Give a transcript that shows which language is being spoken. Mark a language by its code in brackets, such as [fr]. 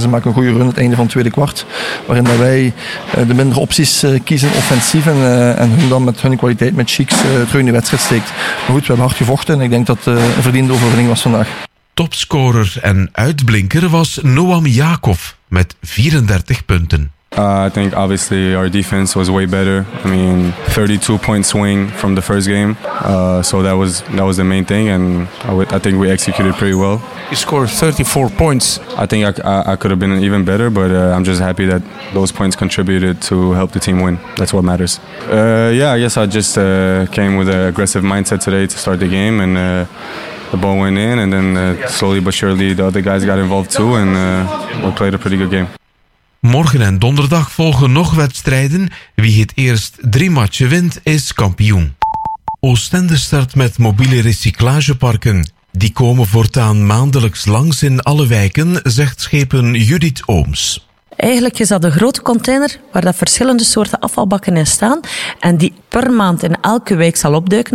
[nl] Ze maken een goede run het einde van het tweede kwart. Waarin dat wij de mindere opties kiezen offensief. En hun dan met hun kwaliteit, met Cheeks, terug in de wedstrijd steekt. Maar goed, we hebben hard gevochten en ik denk dat een verdiende overwinning was vandaag. Topscorer en uitblinker was Noam Jakov met 34 punten. [en] I think obviously our defense was way better. I mean, 32-point swing from the first game. So that was the main thing, and I think we executed pretty well. You scored 34 points. I think I could have been even better, but I'm just happy that those points contributed to help the team win. That's what matters. Yeah, I guess I just came with an aggressive mindset today to start the game, and the ball went in, and then slowly but surely the other guys got involved too, and we played a pretty good game. [nl] Morgen en donderdag volgen nog wedstrijden. Wie het eerst 3 matchen wint, is kampioen. Oostende start met mobiele recyclageparken. Die komen voortaan maandelijks langs in alle wijken, zegt schepen Judith Ooms. Eigenlijk is dat een grote container waar dat verschillende soorten afvalbakken in staan en die per maand in elke wijk zal opduiken.